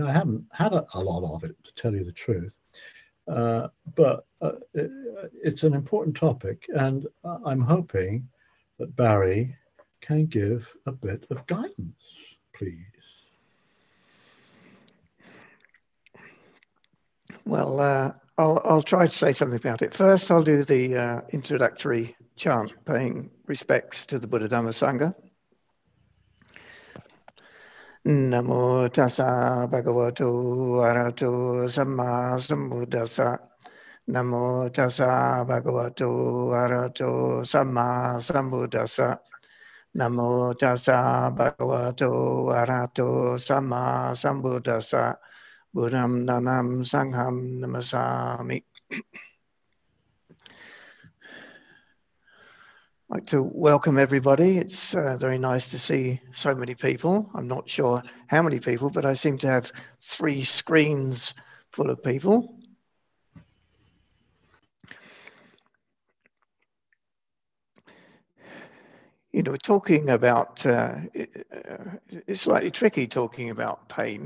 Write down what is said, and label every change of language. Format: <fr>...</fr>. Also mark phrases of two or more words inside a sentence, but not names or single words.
<en>I haven't had a lot of it, to tell you the truth. But it's an important topic, and I'm hoping that Barry can give a bit of guidance, please. Well, I'll try to say something about it. First, I'll do the introductory chant, paying respects to the Buddha Dhamma Sangha.</en> <pi>Namo tassa bhagavato arahato samma sambuddhassa. Namo tassa bhagavato arahato samma sambuddhassa. Namo tassa bhagavato arahato samma sambuddhassa. Buddham nanam sangham namasami.</pi> <en>I'd like to welcome everybody. It's very nice to see so many people. I'm not sure how many people, but I seem to have 3 screens full of people. Talking about, it's slightly tricky talking about pain.</en>